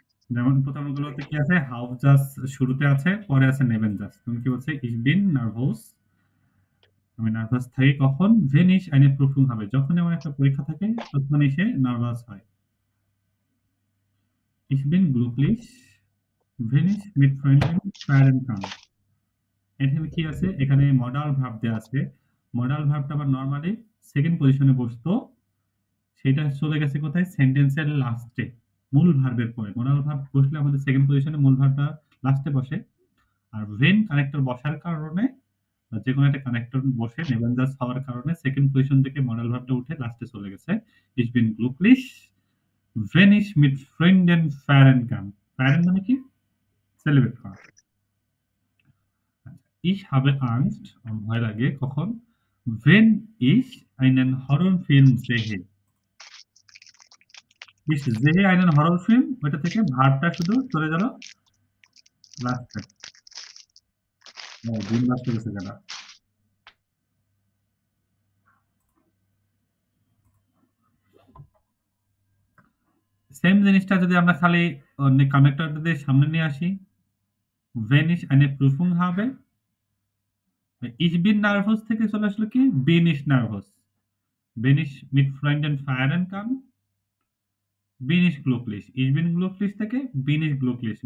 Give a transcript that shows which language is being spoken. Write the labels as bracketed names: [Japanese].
[Bangla] যেমন প্রথমগুলোতে কি আছে? হাফজাস শুরুতে আছে, পরে আছে নেবেনজাস। তুমি কি বলছে? [German] Ich bin nervös, [Bangla] আমি নার্ভাস থাকি কখন? [German] Wenn ich eine Prüfung habe, [Bangla] যখন আমার একটা পরীক্ষা থাকে তখনই সে নার্ভাস হয়। [German] Ich bin glücklich, wenn ich mit Freunden feiern kann. [Bangla] এখানে কি আছে? এখানে মডাল ভার্ব দেয়া আছে। মডাল ভার্বটা আবার নরমালি সেকেন্ড পজিশনে বসতো, সেটা চলে গেছে কোথায়? সেন্টেন্সের লাস্টে, মূল ভার্বের পরে। মডাল ভার্ব বসলে আমাদের সেকেন্ড পজিশনে মূল ভার্বটা লাস্টে বসে। আর when কানেক্টর বসার কারণে, যে কোনো একটা কানেক্টর বসে নেবেনজাস হওয়ার কারণে সেকেন্ড পজিশন থেকে মডাল ভার্বটা উঠে লাস্টে চলে গেছে। [German] Ich bin glücklich, wenn ich mit Freunden feiern kann. [Bangla] Feiern মানে কি? সেলিব্রেট করা। [German] Ich habe Angst, [Bangla] আমার ভয় লাগে কখন? [German] Wenn ich einen Horrorfilm sehe. Ich sehe einen Horrorfilm, [Bangla] ওইটা থেকে ভার্বটা শুধু চলে গেল লাস্টে। দিন লাস্টে গেছে কেন? সেম জিনিসটা যদি আমরা খালি কানেক্টরটা দিয়ে সামনে নিয়ে আসি, [German] wenn ich eine Prüfung habe, ich bin nervös [Bangla] থেকে চলে আসলো কি? [German] bin ich nervös. wenn ich mit Freunden feiern kann, bin ich glücklich. ich bin glücklich থেকে bin ich glücklich.